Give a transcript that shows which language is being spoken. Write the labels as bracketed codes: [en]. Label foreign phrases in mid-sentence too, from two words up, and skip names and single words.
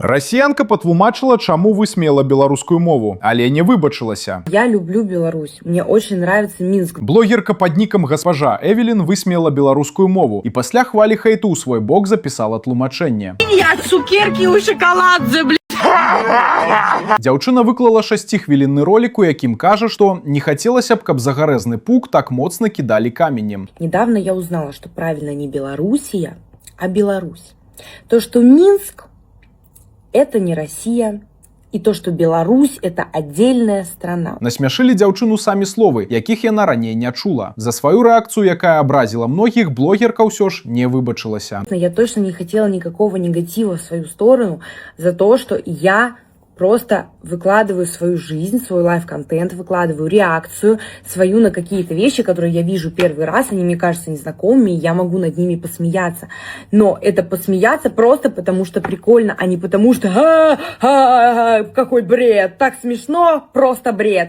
[be] Расіянка патлумачыла, чаму высмела беларускую мову, але не выбачылася. [ru] Я люблю Беларусь. Мне очень нравится Минск. [be] Блогерка под ником госпожа Эвелин высмела беларускую мову і пасля хвалі хейту ў свой бок запісала тлумачэнне. Я цукерки у шоколадзе, блядь. Дзяўчына выклала 6-хвілінны ролик, у якім кажа, што не хацелася б, каб загарэзны пук так моцна кідалі каменем. [ru] Недавно я узнала, что правильно не Белоруссия, а Беларусь. То, что Минск – это не Россия, и то, что Беларусь – это отдельная страна. [be] Насмяшылі дзяўчыну самі словы, якіх яна раней не чула. За сваю рэакцыю, якая абразіла многіх, блогерка ўсё ж не выбачылася. [ru] Я точно не хотела никакого негатива в свою сторону за то, что я просто выкладываю свою жизнь, свой лайв-контент, выкладываю реакцию свою на какие-то вещи, которые я вижу первый раз, они мне кажутся незнакомыми, и я могу над ними посмеяться. Но это посмеяться просто потому, что прикольно, а не потому, что какой бред, так смешно, просто бред.